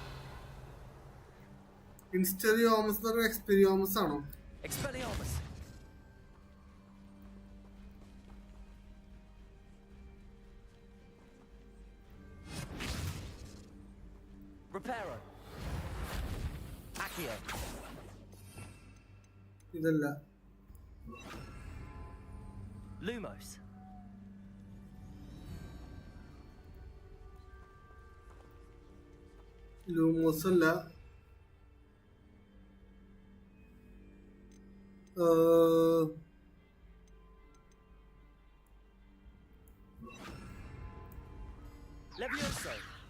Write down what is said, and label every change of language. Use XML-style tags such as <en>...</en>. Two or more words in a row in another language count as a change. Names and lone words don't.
<ml>Instriomus or Expelliarmus ആണോ? Expelliarmus. Reparo. Accio. ഇതല്ല. Lumos. ലൂമോസ് അല്ല. Levioso.</ml>